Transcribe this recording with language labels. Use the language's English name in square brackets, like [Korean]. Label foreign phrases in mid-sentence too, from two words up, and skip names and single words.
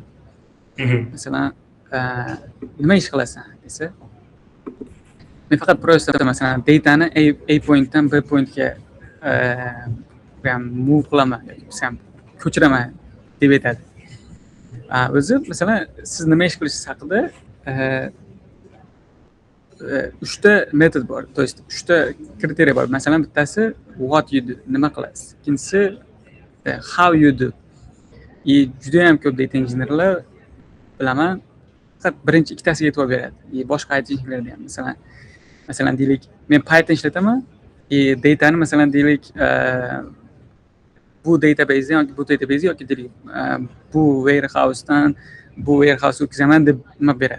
[Uzbek] Masalan, nima ish qilasan desa, men faqat prosta masalan datani A pointdan B pointga move qilaman yoki ko'chiraman deb aytadi. O'zi masalan siz nima ish qilishingiz haqida 3 ta metod bor. [Russian] To есть [Uzbek] 3 ta kriteriya bor. Masalan bittasi [English] what you do, [Uzbek] nima qilasiz. Ikkinchisi [English] how you do. [Uzbek] Juda ham ko'p [English] data engineerlar [Uzbek] bilaman, faqat birinchi ikkitasiga e'tibor beradi. Boshqa aytishlarida ham masalan deylik, men Python ishlataman, datani masalan deylik bu database yoki bu database yoki deylik bu warehousedan bu warehouse o'tkazaman deb nima beradi.